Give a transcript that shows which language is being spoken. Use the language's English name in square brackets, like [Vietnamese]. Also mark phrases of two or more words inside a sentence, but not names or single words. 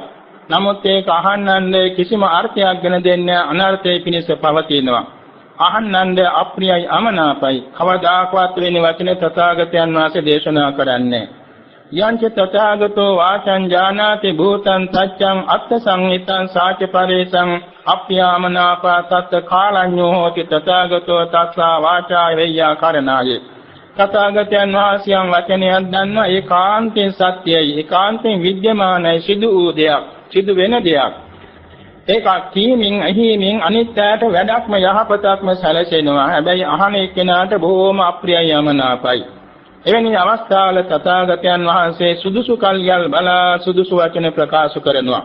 [Sinhala] නමුත් ඒක අහන්නන්ද කිසිම අර්ථයක් ගෙන දෙන්නේ අනර්ථයේ පිණිස පවතිනවා. අහන්නන්ද අප්‍රියයි අමනාපයි. කවදාකවත් වෙන වචන තථාගතයන් වහන්සේ දේශනා කරන්නේ. [Pali] යංච තථාගතෝ වාචං ඥානාති භූතං තච්ඡං අත්ථ සංහිතං සාච පරේසං අප්‍යාමනාපා තත් කාලඤ්ඤෝ හෝති තථාගතෝ තස්සා වාචා වේයා කරණාය. [Sinhala] තථාගතයන් වහන්සේ වචනයක් දන්නවා ඒකාන්තයෙන් සත්‍යයි. ඒකාන්තයෙන් විද්‍යමානයි. සිදු වූ දෙයක්. සිදු වෙන දෙයක්. ඒක කීමින් අහීමින් අනිත්‍යයට වැඩක්ම යහපතක්ම සැලසෙනවා. හැබැයි අහන එක්කෙනාට බොහෝම අප්‍රියයි යමනාපයි. එවැනි අවස්ථාවල තථාගතයන් වහන්සේ සුදුසු කල්යල් බලා සුදුසු වචන ප්‍රකාශ කරනවා.